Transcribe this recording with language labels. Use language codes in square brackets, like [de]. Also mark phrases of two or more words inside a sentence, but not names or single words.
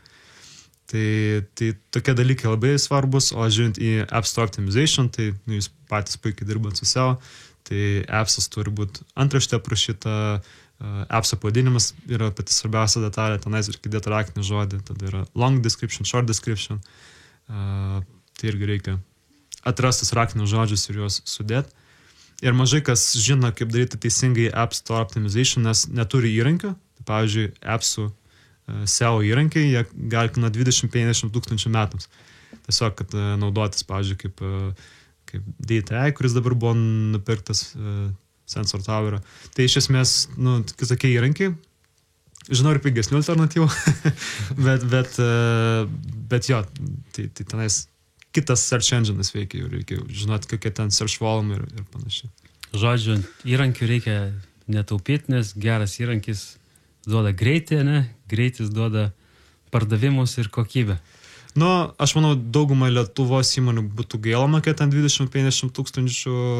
[lt] Tai tokie dalykai labai svarbus, o žiūrint į [en] App Store Optimization, [lt] tai jūs patys puikiai dirbat su SEO, tai appsas turi būti antraštė aprašyta, appso pavadinimas yra pati svarbiausia detalė, tenais reikia dėti raktinį žodį, tada yra [en] long description, short description, [lt] tai irgi reikia atrastus raktinius žodžius ir juos sudėti. Ir mažai kas žino, kaip daryti teisingai [en] App Store Optimization, [lt] nes neturi įrankių. Tai, pavyzdžiui, appsų SEO įrankiai, jie gali nuo 20-50 tūkstančių metams. Tiesiog, kad naudotis, pavyzdžiui, kaip DTI, kuris dabar buvo nupirktas Sensor Tower. Tai iš esmės, tokie įrankiai. Žinau ir pigesnių alternatyvų, bet jo, tai tenais kitas [en] search engine'as [lt] veikia, reikia žinoti, kokie ten [en] search volume [lt] ir panašiai. Žodžiu, įrankių reikia netaupyti, nes geras įrankis duoda greitį, ne? Greitis duoda pardavimus ir kokybę. Aš manau, daugumą Lietuvos įmonių būtų gaila mokėti ant 20-50 tūkstančių.